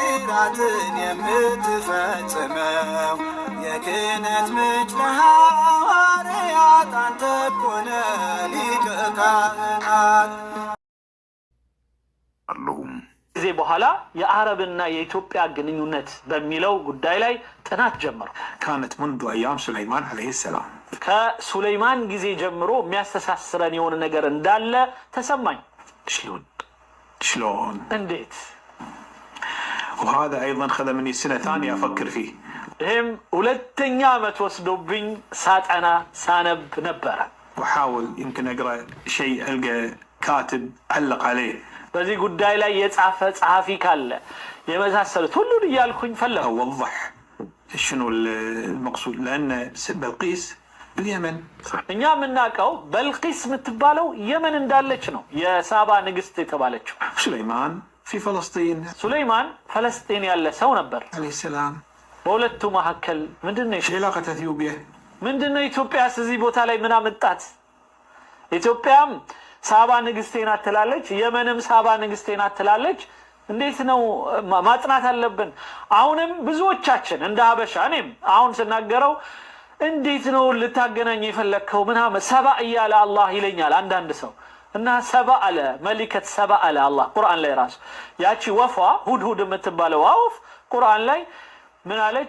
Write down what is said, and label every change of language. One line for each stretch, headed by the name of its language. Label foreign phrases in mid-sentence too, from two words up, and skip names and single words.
Amharic: ሕግጋትን የምትፈጽመው የክህነት ምንጭ ለሐዋርያት አንተ እኮ ነህ ሊቀ ካህናት። ጊዜ በኋላ የአረብና የኢትዮጵያ ግንኙነት በሚለው ጉዳይ ላይ ጥናት ጀመሩ።
Arabic: كانت منذ أيام سليمان عليه السلام
Amharic: ከሱለይማን ጊዜ ጀምሮ የሚያስተሳስረን የሆነ ነገር እንዳለ ተሰማኝ።
Arabic: شلون
Amharic: እንዴት?
Arabic: وهذا أيضا خذ مني سنة ثانية أفكر فيه
Amharic: ይህም ሁለተኛ ዓመት ወስዶብኝ ሳጠና ሳነብ ነበረ።
Arabic: وحاول يمكن أقرأ شيء ألقى كاتب علق عليه
Amharic: በዚህ ጉዳይ ላይ የጻፈ ጸሐፊ ካለ የመሳሰሉት ሁሉን እያልኩኝ ፈለኩ።
Arabic: أوضح شنو المقصود لأن بلقيس باليمن
Amharic: እኛ የምናውቀው በልቂስ የምትባለው የመን እንዳለች ነው፣ የሳባ ንግስት የተባለችው።
Arabic: سليمان في فلسطين
Amharic: ሱለይማን ፈለስጢን ያለ ሰው ነበር
Arabic: عليه السلام።
Amharic: በሁለቱ መካከል ምንድነው
Arabic: ايش علاقة اثيوبيا؟
Amharic: ምንድነው ኢትዮጵያስ እዚህ ቦታ ላይ ምን አመጣት? ኢትዮጵያም ሳባ ንግስቴ ናት ትላለች፣ የመንም ሳባ ንግስቴ ናት ትላለች። እንዴት ነው ማጥናት አለብን። አሁንም ብዙዎቻችን እንደ ሀበሻ እኔም አሁን ስናገረው እንዴት ነው ልታገናኝ የፈለከው ምናምን ሰባ እያለ አላህ ይለኛል አንዳንድ ሰው እና ሰባ አለ መሊከት ሰባ አለ አላህ ቁርአን ላይ ራሱ ያቺ ወፏ ሁድሁድ የምትባለው ወፍ ቁርአን ላይ ምን አለች?